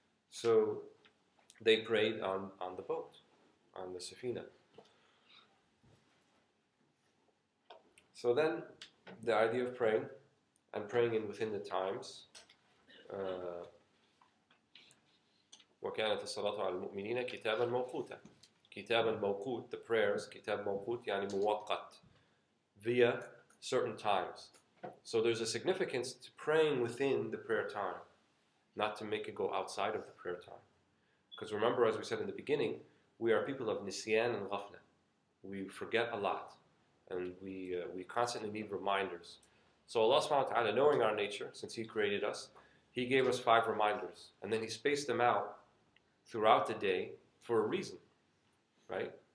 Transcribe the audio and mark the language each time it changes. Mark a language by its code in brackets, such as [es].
[en] So they prayed on the boat, on the safina. So then, the idea of praying, and praying in within the times, [ar] وَكَانَتِ الصَّلَاةُ عَلَى الْمُؤْمِنِينَ كِتَابًا مَوْقُوتًا. كِتَابًا موقوت, [en] the prayers, [ar] كِتاب موقوت, يعني موقت, [en] via certain times. So there's a significance to praying within the prayer time, not to make it go outside of the prayer time. Because remember, as we said in the beginning, we are people of nisyan and ghafla. We forget a lot, and we constantly need reminders. So Allah subhanahu wa ta'ala, knowing our nature, since He created us, He gave us 5 reminders, and then He spaced them out throughout the day for a reason, right?